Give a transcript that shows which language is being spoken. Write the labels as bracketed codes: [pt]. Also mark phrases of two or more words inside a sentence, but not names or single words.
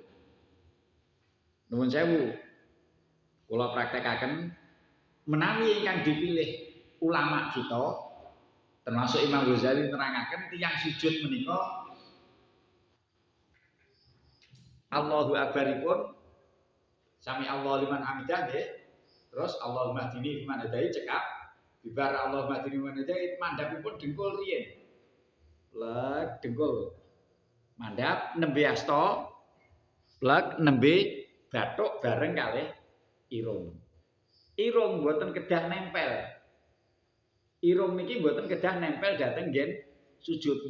[jv] Nuwun sewu kula praktekaken menawi ingkang dipilih ulama kita termasuk Imam Ghazali nerangaken tiyang sujud menika Allahu akbaripun [ar] سمع الله لمن حمده [jv] nggih. Terus [ar] اللهم اهدني فيمن هديت [jv] cekap. Bibar [ar] اللهم اهدني فيمن هديت [jv] mandhapipun dengkul riyin. Plek dengkul. Mandhap nembe asta. Plek nembe bathuk bareng kalih irung. Irung mboten kedah nempel. Irung niki mboten kedah nempel dhateng nggen sujud.